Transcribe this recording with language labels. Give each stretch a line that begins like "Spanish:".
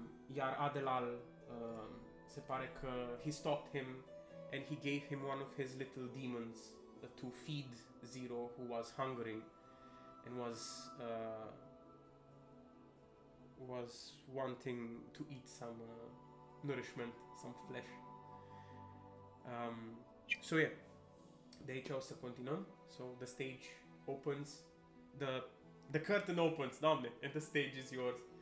Romanian: Iar Adelal se pare că
English: he stalked him and he gave him one of his little demons to feed Zero, who was hungering and was wanting to eat some nourishment, some flesh. So yeah,
Romanian: de aici o să continuăm.
English: So the stage opens, the curtain opens, Doamne, and the stage is yours.